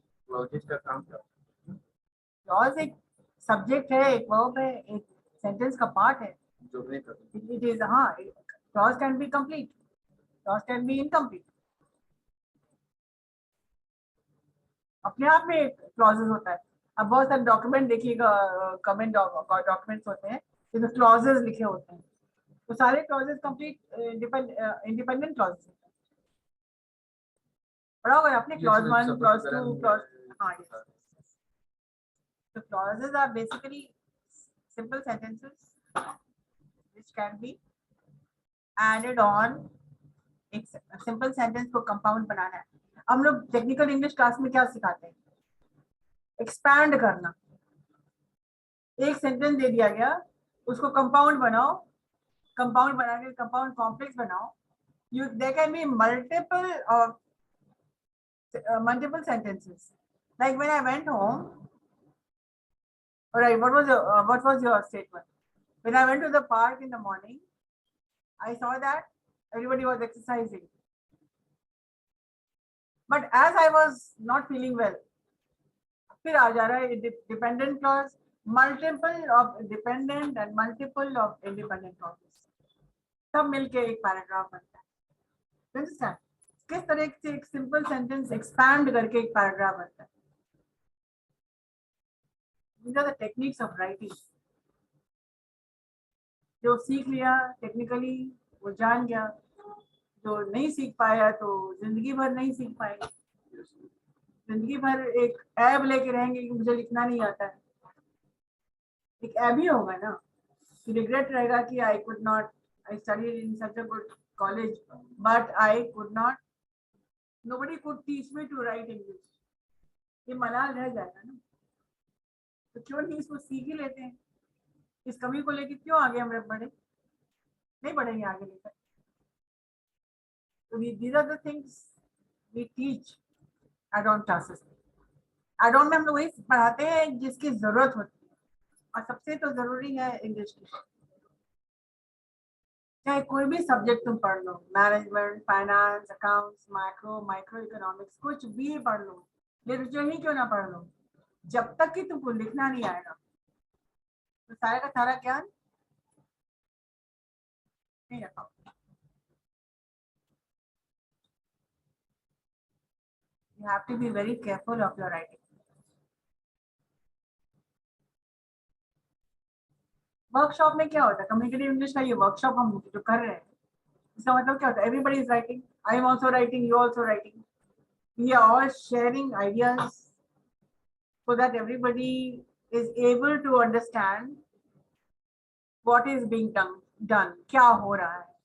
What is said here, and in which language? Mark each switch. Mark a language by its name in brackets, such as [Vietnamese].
[Hindi] Clauses का काम क्या? Clause एक subject है, एक verb है, एक sentence का part है. जोड़ने का. [English] It is हाँ, clause can be complete, clause can be incomplete. [Hindi] अपने आप में clauses होता है. अब बहुत सारे डॉक्यूमेंट देखिएगा, कमेंट डॉक्यूमेंट्स होते हैं जिसमें clauses लिखे होते हैं, तो सारे clauses complete independent clauses होते हैं. पढ़ा होगा आपने clause 1, clause 2, clause, हाँ, yes. [English] So clauses are basically simple sentences which can be added on. [Hindi] एक simple sentence को compound बनाना है. हम लोग टेक्निकल इंग्लिश क्लास में क्या सिखाते हैं? एक्सपैंड करना. एक सेंटेंस दे दिया गया, उसको कंपाउंड बनाओ, कंपाउंड बना के कंपाउंड कॉम्प्लेक्स बनाओ. [English] You there can be multiple sentences. Like when I went home. All right, what was your statement? When I went to the park in the morning, I saw that everybody was exercising. But as I was not feeling well, [Hindi] फिर आ जा रहा है [English] dependent clause, multiple of dependent and multiple of independent clauses. [Hindi] सब मिलके एक paragraph बनता है. [English] Understand? [Hindi] किस तरह से एक सिंपल सेंटेंस एक्सपैंड करके एक पैराग्राफ बनता है. [English] These are the techniques of writing. [Hindi] जो सीख लिया टेक्निकली वो जान गया, जो नहीं सीख पाया तो जिंदगी भर नहीं सीख पाएगा. जिंदगी भर एक ऐब लेके रहेंगे कि मुझे लिखना नहीं आता है. एक ऐब ही होगा ना, कि रिग्रेट रहेगा कि [English] I could not, I studied in such a good college but I could not, nobody could teach me to write English. [Hindi] ये मलाल रह जाएगा ना. तो क्यों नहीं इसको सीख ही लेते हैं. इस कमी को लेकर क्यों आगे हम बढ़े? नहीं बढ़ेंगे आगे लेकर. [English] तो these are the things we teach add-on classes. [Hindi] add-on में हम लोग वही पढ़ाते हैं जिसकी जरूरत होती है, और सबसे तो जरूरी है इंग्लिश की. चाहे कोई भी सब्जेक्ट तुम पढ़ लो, management, finance, accounts, micro economics, कुछ भी पढ़ लो, लिटरेचर ही क्यों ना पढ़ लो, जब तक कि तुमको लिखना नहीं आएगा तो सारा का सारा ज्ञान नहीं रखा. [English] You have to be very careful of your writing. [Hindi] Workshop में क्या होता है? कम्युनिकेटिव इंग्लिश का ये वर्कशॉप हम जो कर रहे हैं, इसका मतलब क्या होता है? [English] everybody is writing, I am also writing, you also writing, we are all sharing ideas so that everybody is able to understand what is being done, [Hindi] क्या हो रहा है.